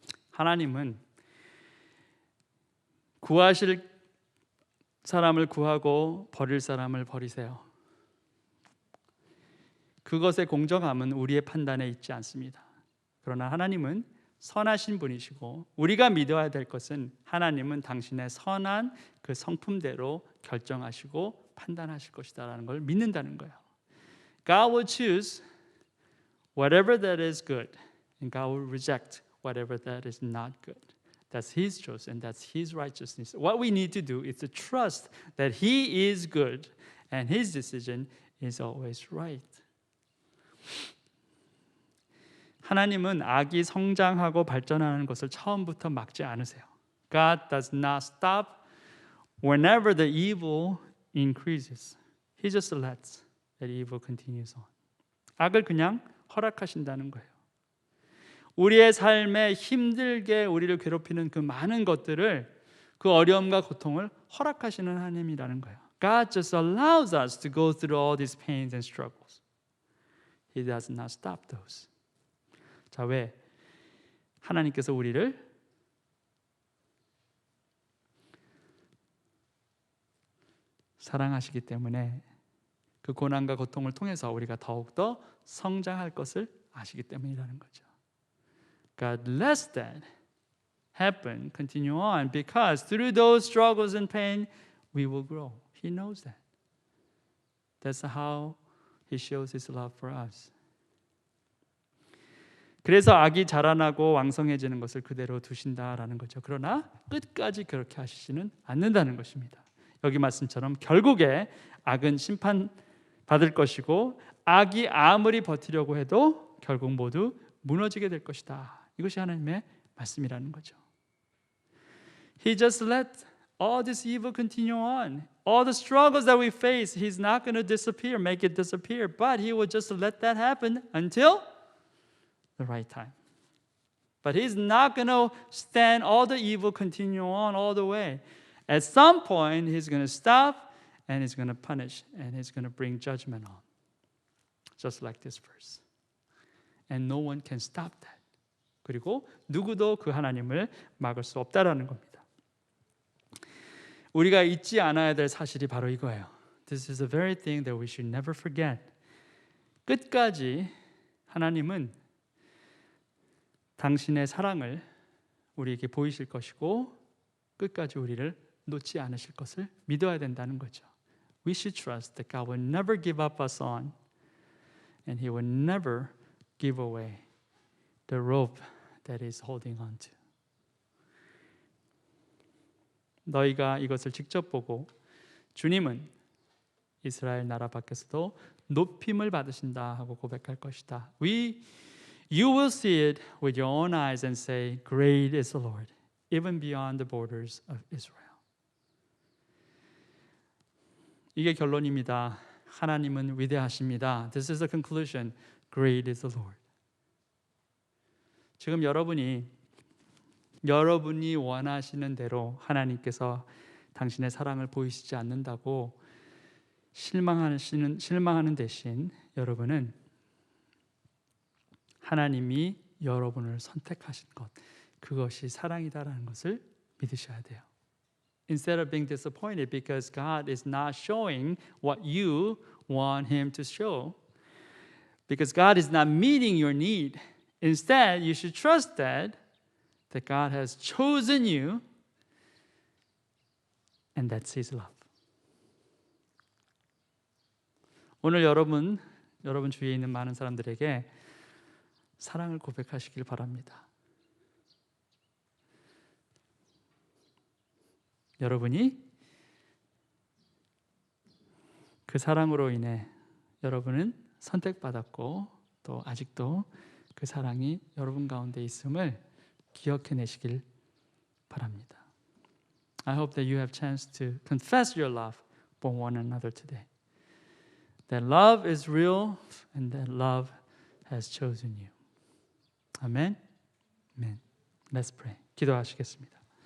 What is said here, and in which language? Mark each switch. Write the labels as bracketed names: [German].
[Korean] 하나님은 구하실 사람을 구하고 버릴 사람을 버리세요. 그것의 공정함은 우리의 판단에 있지 않습니다. 그러나 하나님은 선하신 분이시고 우리가 믿어야 될 것은 하나님은 당신의 선한 그 성품대로 결정하시고 판단하실 것이다라는 걸 믿는다는 거예요. [English] God will choose whatever that is good, and God will reject whatever that is not good. That's His choice and that's His righteousness. What we need to do is to trust that He is good and His decision is always right. [Korean] 하나님은 악이 성장하고 발전하는 것을 처음부터 막지 않으세요. [English] God does not stop whenever the evil increases. He just lets that evil continues on. [Korean] 악을 그냥 허락하신다는 거예요. 우리의 삶에 힘들게 우리를 괴롭히는 그 많은 것들을 그 어려움과 고통을 허락하시는 하나님이라는 거예요. [English] God just allows us to go through all these pains and struggles. He does not stop those. [Korean] 자, 왜? 하나님께서 우리를 사랑하시기 때문에 그 고난과 고통을 통해서 우리가 더욱더 성장할 것을 아시기 때문이라는 거죠. [English] God lets that happen, continue on, because through those struggles and pain, we will grow. He knows that. That's how He shows His love for us. [Korean] 그래서 악이 자라나고 왕성해지는 것을 그대로 두신다라는 거죠. 그러나 끝까지 그렇게 하시지는 않는다는 것입니다. 여기 말씀처럼 결국에 악은 심판받을 것이고 악이 아무리 버티려고 해도 결국 모두 무너지게 될 것이다. 이것이 하나님의 말씀이라는 거죠. [English] He just let all this evil continue on. All the struggles that we face, He's not going to disappear, make it disappear, but He will just let that happen until the right time. But He's not going to stand all the evil continue on all the way. At some point, He's going to stop and He's going to punish and He's going to bring judgment on. Just like this verse. And no one can stop that. [Korean] 그리고 누구도 그 하나님을 막을 수 없다라는 겁니다. 우리가 잊지 않아야 될 사실이 바로 이거예요. [English] This is the very thing that we should never forget. [Korean] 끝까지 하나님은 당신의 사랑을 우리에게 보이실 것이고 끝까지 우리를 놓지 않으실 것을 믿어야 된다는 거죠. [English] We should trust that God will never give up us on and He will never give away the rope that He's holding on to. [Korean] 너희가 이것을 직접 보고 주님은 이스라엘 나라 밖에서도 높임을 받으신다 하고 고백할 것이다. [English] You will see it with your own eyes and say, Great is the Lord, even beyond the borders of Israel. [Korean] 이게 결론입니다. 하나님은 위대하십니다. [English] This is the conclusion. Great is the Lord. [Korean] 지금 여러분이 원하시는 대로 하나님께서 당신의 사랑을 보이시지 않는다고 실망하는 대신 여러분은 하나님이 여러분을 선택하신 것, 그것이 사랑이다라는 것을 믿으셔야 돼요. [English] Instead of being disappointed because God is not showing what you want Him to show, because God is not meeting your need. Instead, you should trust that God has chosen you and that's His love. [Korean] 오늘 여러분 주위에 있는 많은 사람들에게 사랑을 고백하시길 바랍니다. 여러분이 그 사랑으로 인해 여러분은 선택받았고 또 아직도 그 사랑이 여러분 가운데 있음을 기억해내시길 바랍니다. [English] I hope that you have chance to confess your love for one another today. That love is real and that love has chosen you. Amen. Amen. Let's pray. [Korean] 기도하시겠습니다.